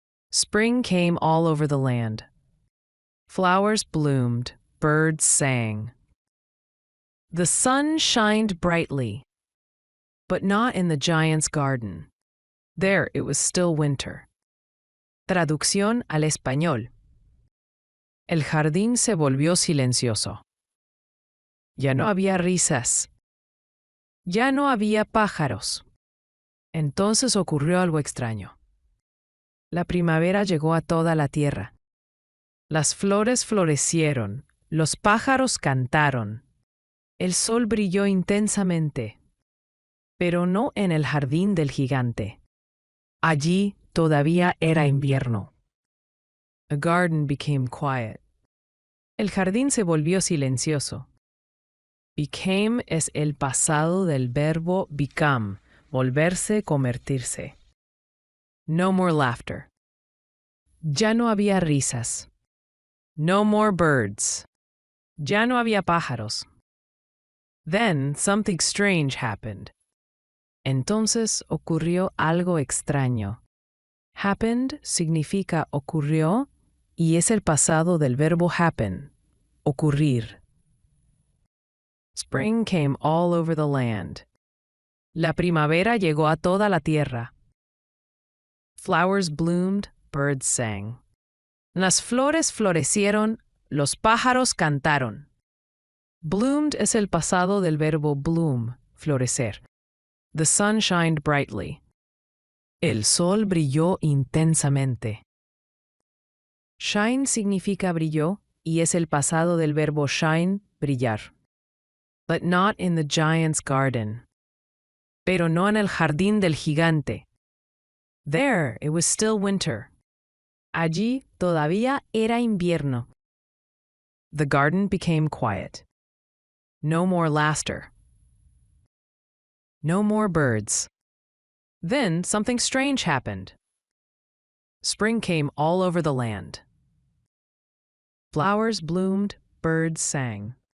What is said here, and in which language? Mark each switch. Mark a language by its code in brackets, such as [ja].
[en] Spring came all over the land. Flowers bloomed, birds sang. The sun shined brightly, but not in the giant's garden. There it was still winter. [es] Traducción al español. El jardín se volvió silencioso. Ya no había risas. Ya no había pájaros. Entonces ocurrió algo extraño. La primavera llegó a toda la tierra. Las flores florecieron, los pájaros cantaron. El sol brilló intensamente, pero no en el jardín del gigante. Allí todavía era invierno. [en] A garden became quiet. [es] El jardín se volvió silencioso. Became es el pasado del verbo become, volverse, convertirse. [en] No more laughter. [es] Ya no había risas. [en] No more birds. [es] Ya no había pájaros. [en] Then something strange happened. [es] Entonces ocurrió algo extraño. Happened significa ocurrió y es el pasado del verbo happen, ocurrir. [en] Spring came all over the land. [es] La primavera llegó a toda la tierra. [en] Flowers bloomed, birds sang. [es] Las flores florecieron, los pájaros cantaron. Bloomed es el pasado del verbo bloom, florecer. [en] The sun shined brightly. [es] El sol brilló intensamente. Shine significa brilló y es el pasado del verbo shine, brillar. [en] But not in the giant's garden. [es] Pero no en el jardín del gigante. [en] There it was still winter. [es] Allí todavía era invierno. [en] The garden became quiet. No more laughter. No more birds. Then something strange happened. Spring came all over the land. Flowers bloomed, birds sang.